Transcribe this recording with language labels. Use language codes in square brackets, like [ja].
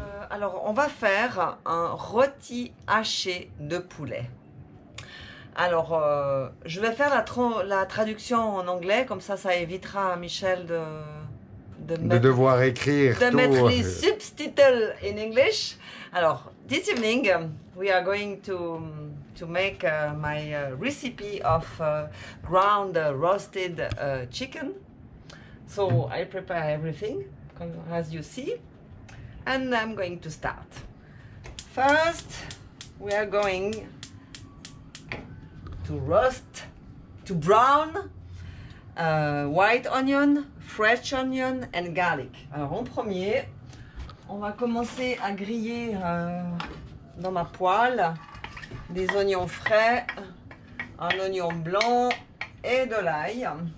[fr] Alors, on va faire un rôti haché de poulet. Alors, je vais faire la traduction en anglais, comme ça évitera à Michel de devoir écrire de mettre les [en] subtitles in English. Alors, this evening we are going to make my recipe of ground roasted chicken. So I prepare everything as you see, and I'm going to start. First, we are going to roast, to brown, white onion, fresh onion and garlic. [fr] Alors en premier, on va commencer à griller dans ma poêle des oignons frais, un oignon blanc et de l'ail.